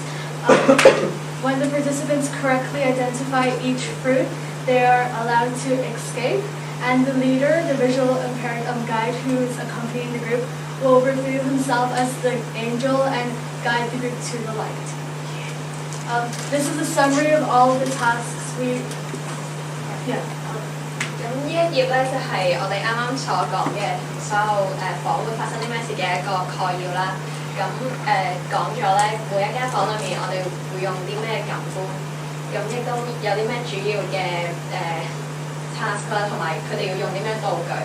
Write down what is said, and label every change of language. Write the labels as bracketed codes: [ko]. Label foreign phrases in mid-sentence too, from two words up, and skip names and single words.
[en] When the participants correctly identify each fruit, they are allowed to escape, and the leader, the visual impaired guide who is accompanying the group, will reveal himself as the angel and guide the group to the light. This is a summary of all of the tasks yeah. [yue] 咁呢一頁咧就係我哋啱啱所講嘅所有房會發生啲咩事嘅一個概要啦。咁講咗咧每一間房裏面我哋會用啲咩感官，咁亦都有啲咩主要嘅task 啦，同埋佢哋要用啲咩道具。